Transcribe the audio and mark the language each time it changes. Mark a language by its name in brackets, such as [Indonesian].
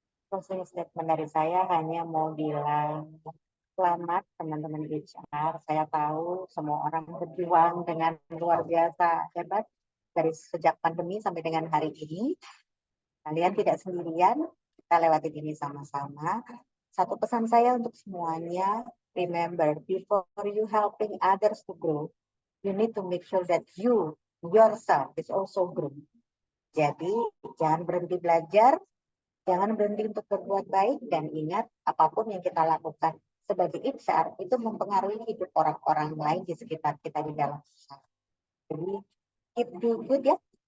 [Indonesian] Closing statement dari saya hanya mau bilang selamat teman-teman HR. Saya tahu semua orang berjuang dengan luar biasa hebat dari sejak pandemi sampai dengan hari ini. Kalian tidak sendirian, kita lewatin ini sama-sama. Satu pesan saya untuk semuanya, [English] remember, before you helping others to grow, you need to make sure that you, yourself, is also growing. [Indonesian] Jadi, jangan berhenti belajar, jangan berhenti untuk berbuat baik, dan ingat, apapun yang kita lakukan sebagai HR, itu mempengaruhi hidup orang-orang lain di sekitar kita di dalam usaha. Jadi, [English] keep do good [Indonesian] ya.